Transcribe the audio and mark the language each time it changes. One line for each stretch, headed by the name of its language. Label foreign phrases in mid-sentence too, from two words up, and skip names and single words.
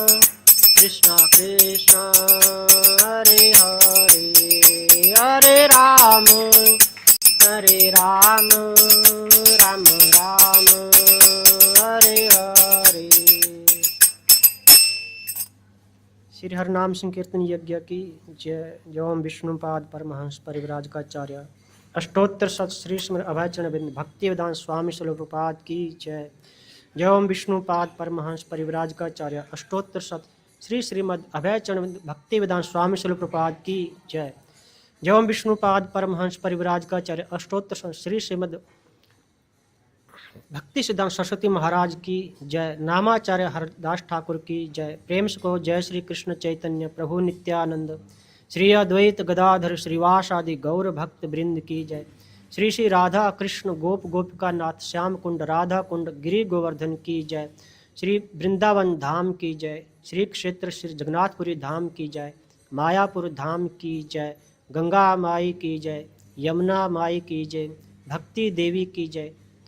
Sanskrit: कृष्ण हरे हरे हरे राम राम राम हरे हरे।
Hindi: श्री हरिनाम संकीर्तन यज्ञ की जय। जय विष्णुपाद परमहंस परिव्राजकाचार्य अष्टोत्तर शत श्री स्मृति अभयचरण बिंद भक्ति वेदांत स्वामी स्वरूप प्रपाद की जय। जय ओम विष्णुपाद परमहंस परिव्राजकाचार्य अष्टोत्तर शत श्री श्रीमद अभयचरण भक्ति वेदांत स्वामी स्वरूप प्रपाद की जय। जय ओम विष्णुपाद परमहंस परिव्राजकाचार्य अष्टोत्तर शत श्री श्रीमद भक्ति सिद्धांत सरस्वती महाराज की जय। नामाचार्य हरदास ठाकुर की जय। प्रेम से को जय श्री कृष्ण चैतन्य प्रभु नित्यानंद श्री अद्वैत गदाधर श्रीवासादि गौर भक्त वृंद की जय। श्री श्री राधा कृष्ण गोप गोपिका नाथ श्याम कुंड राधा कुंड गिरि गोवर्धन की जय। श्री वृंदावन धाम की जय। श्री क्षेत्र श्री जगन्नाथपुरी धाम की जय। मायापुर धाम की जय। गंगा माई की जय। यमुना माई की जय। भक्ति देवी की जय।